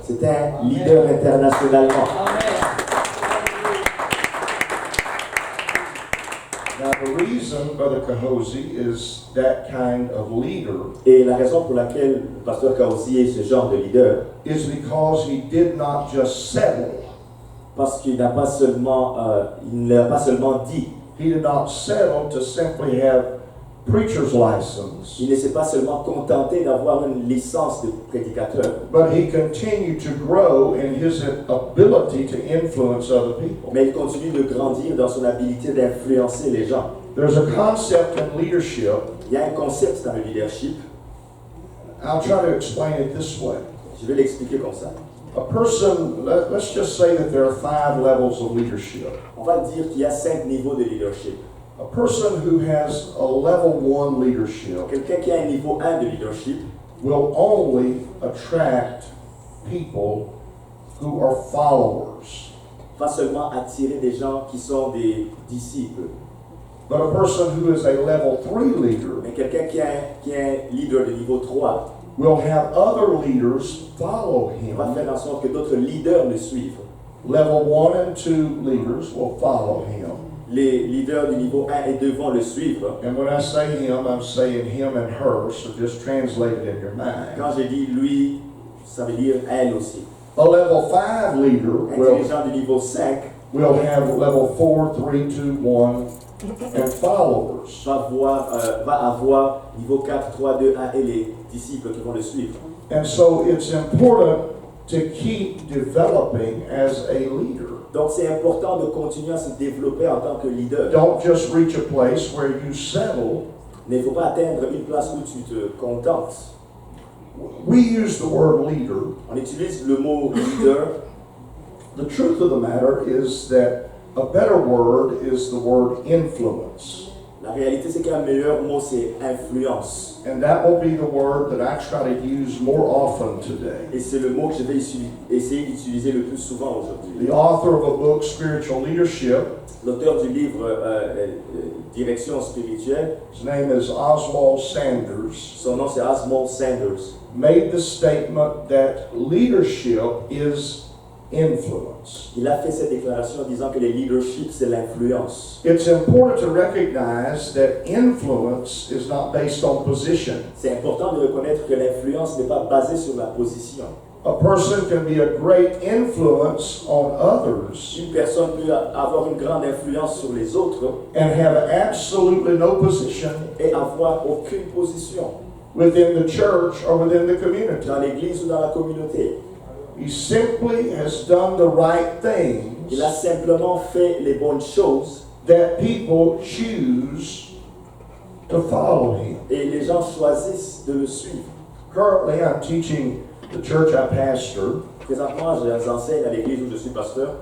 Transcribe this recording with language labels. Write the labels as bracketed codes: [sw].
[fr] C'est un leader internationalement. [en] Now, the reason Brother Cahosi is that kind of leader [fr] Et la raison pour laquelle le pasteur Kaosi est ce genre de leader, [en] is because he did not just settle. [fr] parce qu'il n'a pas seulement, il ne l'a pas seulement dit, [en] He did not settle to simply have preacher's license, [fr] il ne s'est pas seulement contenté d'avoir une licence de prédicateur, [en] but he continued to grow in his ability to influence other people. [fr] mais il continue de grandir dans son habilité d'influencer les gens. [en] There's a concept in leadership. [fr] Il y a un concept dans le leadership, [en] I'll try to explain it this way. [fr] je vais l'expliquer comme ça. [en] A person, let's just say that there are 5 levels of leadership. [fr] On va dire qu'il y a 5 niveaux de leadership. [en] A person who has a level 1 leadership [fr] Quelqu'un qui a un niveau 1 de leadership [en] will only attract people who are followers. [fr] Pas seulement attirer des gens qui sont des disciples, [en] But a person who is a level 3 leader [fr] mais quelqu'un qui est un leader de niveau 3 [en] will have other leaders follow [fr] va [en] him. [fr] faire en sorte que d'autres leaders le suivent. [en] Level 1 and 2 leaders will follow him. [fr] Les leaders du niveau 1 et 2 vont le suivre. [en] And when I say him, I'm saying him and her, so just translate it in your mind. [fr] Quand je dis lui, ça veut dire elle aussi. [en] A level 5 leader [fr] Un [en] will [fr] dirigeant du niveau 5 [en] have level 4, 3, 2, 1, and followers. [fr] va avoir niveau 4, 3, 2, 1 et les disciples qui vont le suivre. [en] And so it's important to keep developing as a leader. [fr] Donc c'est important de continuer à se développer en tant que leader. [en] Don't just reach a place where you settle. [fr] Mais il ne faut pas atteindre une place où tu te contentes. [en] We use the word leader. [fr] On utilise le mot leader. [en] The truth of the matter is that a better word is the word influence. [fr] La réalité, c'est qu'un meilleur mot, c'est influence. [en] And that will be the word that I try to use more often today. [fr] Et c'est le mot que je vais essayer d'utiliser le plus souvent aujourd'hui. [en] The author of a book, Spiritual Leadership, [fr] L'auteur du livre Direction spirituelle, [en] his name is Oswald Sanders, [fr] son nom c'est Oswald Sanders, [en] made the statement that leadership is influence. [fr] il a fait cette déclaration en disant que le leadership, c'est l'influence. [en] It's important to recognize that influence is not based on position. [fr] C'est important de reconnaître que l'influence n'est pas basée sur la position. [en] A person can be a great influence on others [fr] Une personne peut avoir une grande influence sur les autres [en] and have absolutely no position [fr] et avoir aucune position [en] within the church or within the community. [fr] dans l'église ou dans la communauté. [en] He simply has done the right [fr] Il a [en] things [fr] simplement fait les bonnes choses [en] that people choose to follow him. [fr] et les gens choisissent de le suivre. [en] Currently, I'm teaching the church I pastor [fr] Présentement, j'enseigne à l'église où je suis pasteur